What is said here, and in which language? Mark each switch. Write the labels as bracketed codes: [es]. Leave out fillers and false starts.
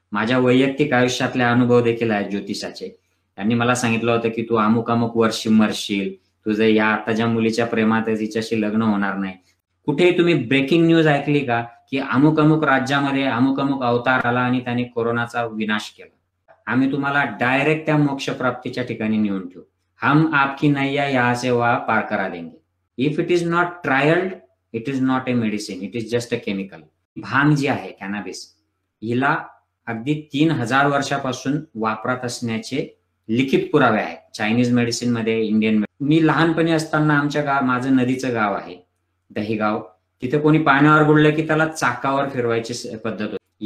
[mr] माझ्या वैयक्तिक आयुष्यातले अनुभव देखील आहेत ज्योतिषाचे. त्यांनी मला सांगितलं होतं की तू अमुक अमुक वर्षी मरशील, तुझं या आता ज्या मुलीच्या प्रेमात आहे तिच्याशी लग्न होणार नाही. कुठेही तुम्ही ब्रेकिंग न्यूज ऐकली का की अमुक अमुक राज्यामध्ये अमुक अमुक अवतार आला आणि त्याने कोरोनाचा विनाश केला? आम्ही तुम्हाला डायरेक्ट त्या मोक्ष प्राप्तीच्या ठिकाणी नेऊन ठेवू. [hi] हम आपकी नैया यहाँ से वहाँ पार करा देंगे. [en] If it is not trialled, it is not a medicine, it is just a chemical. [mr] भांग जी आहे कॅनॅबिस, हिला अगदी 3000 वर्षापासून वापरात असण्याचे लिखित पुरावे आहेत. चायनीज मेडिसिन मध्ये, इंडियन. मी लहानपणी असताना आमच्या माझं नदीचं गाव आहे दहीगाव, तिथे कोणी पाण्यावर बुडलं की त्याला चाकावर फिरवायची पद्धत होती.